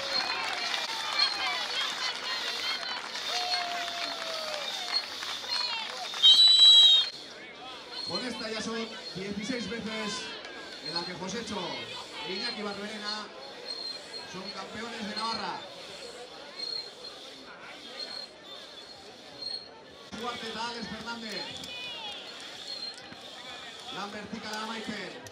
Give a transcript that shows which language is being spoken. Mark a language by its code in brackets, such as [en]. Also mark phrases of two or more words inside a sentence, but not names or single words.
[es] Con esta ya son 16 veces en la que Josécho e Iñaki Barberena son campeones de Navarra. [eu] Duarte eta Alex Fernández. Lan vertikala amaitzen.